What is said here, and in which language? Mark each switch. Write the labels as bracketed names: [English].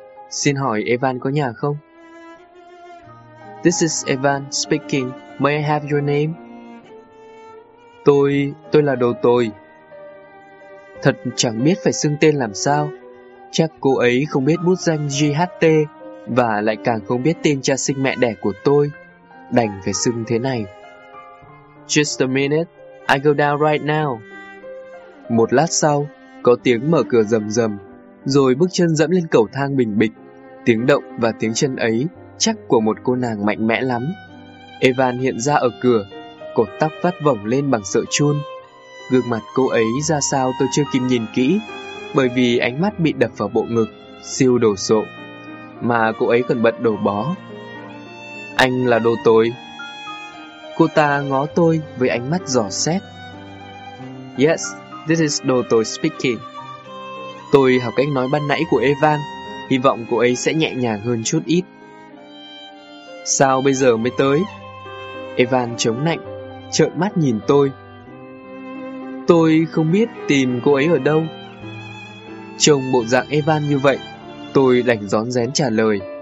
[Vietnamese] Xin hỏi Evan có nhà không? [English] This is Evan speaking. May I have your name? [Vietnamese] Tôi là đồ tồi. Thật chẳng biết phải xưng tên làm sao. Chắc cô ấy không biết bút danh GHT và lại càng không biết tên cha sinh mẹ đẻ của tôi. Đành phải xưng thế này. [English] Just a minute, I go down right now. [Vietnamese] Một lát sau, có tiếng mở cửa rầm rầm, rồi bước chân dẫm lên cầu thang bình bịch. Tiếng động và tiếng chân ấy chắc của một cô nàng mạnh mẽ lắm. Evan hiện ra ở cửa, cột tóc vắt vổng lên bằng sợi chun. Gương mặt cô ấy ra sao tôi chưa kịp nhìn kỹ, bởi vì ánh mắt bị đập vào bộ ngực, siêu đồ sộ, mà cô ấy còn bận đồ bó. Anh là đồ tồi. Cô ta ngó tôi với ánh mắt dò xét. [English] Yes, this is đồ tồi speaking. [Vietnamese] Tôi học cách nói ban nãy của Evan, hy vọng cô ấy sẽ nhẹ nhàng hơn chút ít. Sao bây giờ mới tới? Evan chống nạnh, trợn mắt nhìn tôi. Tôi không biết tìm cô ấy ở đâu. Trông bộ dạng Evan như vậy, tôi đành rón rén trả lời.